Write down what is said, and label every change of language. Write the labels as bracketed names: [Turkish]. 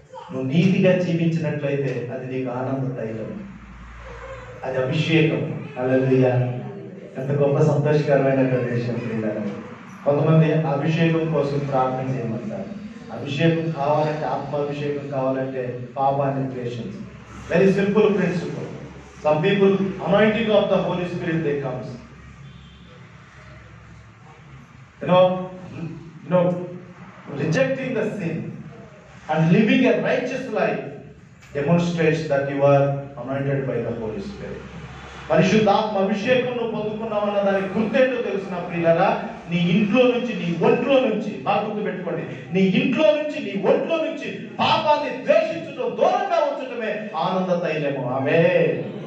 [Telugu] నువ్వు నీతిగా జీవించినట్లయితే అది నీకు ఆనంద తైలం, అది అభిషేకం. హల్లెలూయా. ఎంత గొప్ప సంతోషకరమైన ప్రదేశం ప్రియులారా. కొంతమంది అభిషేకం కోసం ప్రార్థన చేయమంటారు. అభిషేకం కావాలంటే, ఆత్మాభిషేకం కావాలంటే పాపాన్ని ద్వేషించు. [English] Very simple principle. Some people, anointing of the Holy Spirit, they comes. You know, rejecting the sin and living a righteous life demonstrates that you are anointed by the Holy Spirit. [Telugu] పరిశుద్ధాత్మ అభిషేకం నువ్వు పొందుకున్నావన్న దానికి గుర్తేంటో తెలిసిన ప్రియులారా, నీ ఇంట్లో నుంచి, నీ ఒంట్లో నుంచి, బాగా గుర్తు పెట్టుకోండి, నీ ఇంట్లో నుంచి, నీ ఒంట్లో నుంచి పాపాన్ని ద్వేషించడం, దూరంగా ఉంచడమే ఆనంద తైలము. ఆమేన్.